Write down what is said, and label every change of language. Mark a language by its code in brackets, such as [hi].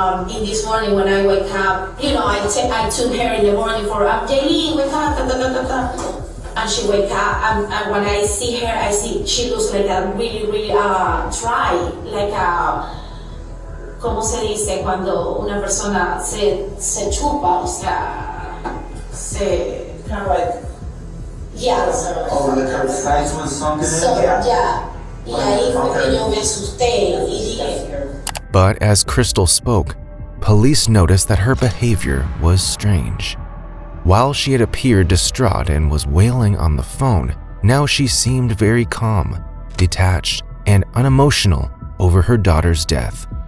[en] In this morning when I wake up, I took her in the morning for, Jailyn, wake up, and she wake up, and when I see her, I see she looks like a really, really dry, like a, [es] ¿cómo se dice cuando una persona se chupa, o sea, se... [en] Kind of like... Yeah. Oh, like her thighs was sunken in? So, yeah. [es] Y ahí fue que yo me asusté y dije... [en] But as Crystal spoke, police noticed that her behavior was strange. While she had appeared distraught and was wailing on the phone, now she seemed very calm, detached, and unemotional over her daughter's death.